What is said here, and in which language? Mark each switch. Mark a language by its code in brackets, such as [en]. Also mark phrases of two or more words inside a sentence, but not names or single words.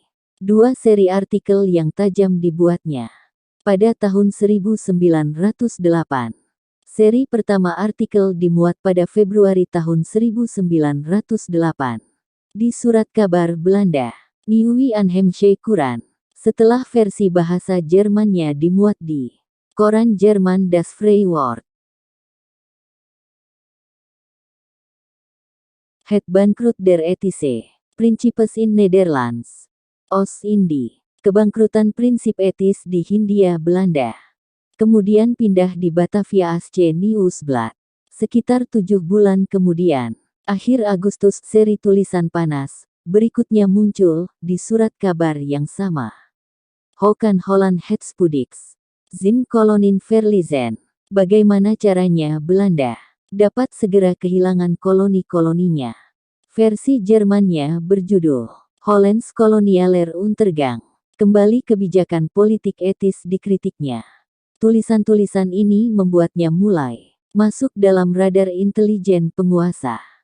[id] 2 seri artikel yang tajam dibuatnya pada tahun 1908. Seri pertama artikel dimuat pada Februari tahun 1908 di Surat Kabar Belanda, Nieuwe Aanheemse Courant, setelah versi bahasa Jermannya dimuat di koran Jerman Das Vrije Woord. Het Bankroet der Ethische Principes in Nederlands. Oost-Indie. Kebangkrutan prinsip etis di Hindia Belanda. kemudian pindah di Batavia Aceh Nieuwsblad. Sekitar 7 bulan kemudian, akhir Agustus seri tulisan panas berikutnya muncul di surat kabar yang sama. Hoe kan Holland het spoedigs zijn kolonin verliezen? Bagaimana caranya Belanda dapat segera kehilangan koloni-koloninya? Versi Jermannya berjudul Hollands kolonialer Untergang. Kembali kebijakan politik etis dikritiknya. Tulisan-tulisan ini membuatnya mulai masuk dalam radar intelijen penguasa.